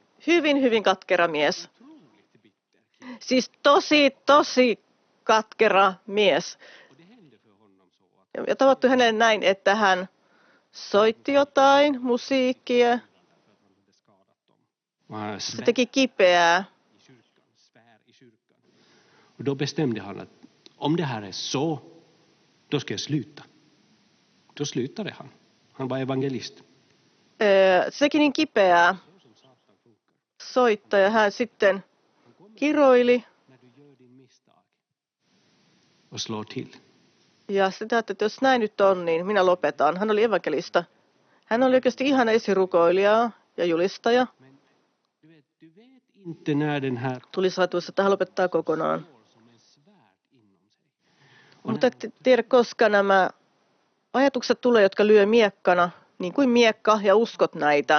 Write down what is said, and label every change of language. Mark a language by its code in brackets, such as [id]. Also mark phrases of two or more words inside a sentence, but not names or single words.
[fi] Hyvin katkera mies. Siis tosi katkera mies. Ja tavattu hänelle näin, että hän soitti jotain musiikkia. Se teki kipeää. [sv] Och då bestämde han att om det här är så, då ska jag sluta. Då slutade han. Han var evangelist. [fi] Se teki niin kipeää. Soittaja, hän sitten kiroili. [sv] Och slår till. [fi] Ja sitä, että jos näin nyt on, niin minä lopetan. Hän oli evankelista. Hän oli oikeasti ihana esirukoilija ja julistaja. Tuli satuissa, että hän lopettaa kokonaan. Mutta et tiedä, koska nämä ajatukset tulee, jotka lyö miekkana, niin kuin miekka, ja uskot näitä.